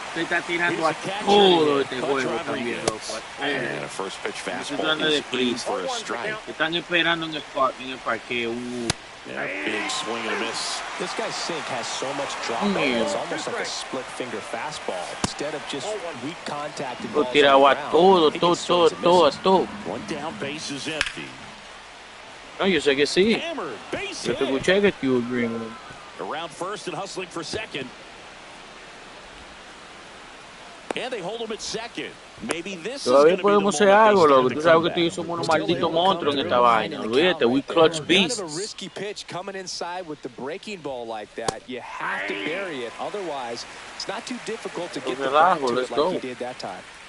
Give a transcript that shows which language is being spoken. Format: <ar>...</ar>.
<es>Se está tirando a todo este juego también, loco.</es> <en>And a first pitch fastball is in for a strike.</en> <es>Están esperando en el parqueo.</es> <en>Yeah, big swing and a miss. This guy's sink has so much drop on it. It's almost like a split finger fastball. Instead of just weak contact and balls</en> <es>tiraba todo.</es> <en>1 down, base is empty.</en> <es>No, yo sé que sí.</es> <en>Hammered, base</en> <es>Yo te escuché que</es> <en>you agree with him. Around first and hustling for second. And they hold him at second. Maybe this</en> <es>Todavía podemos hacer algo, loco. Tú sabes que tú somos unos malditos monstruos en esta vaina. Olvídate,</es> <en>we clutch beasts. Kind of a risky pitch coming inside with the breaking ball like that. You have to bury it. Otherwise, it's not too difficult to get the back to it like he did that time.</en>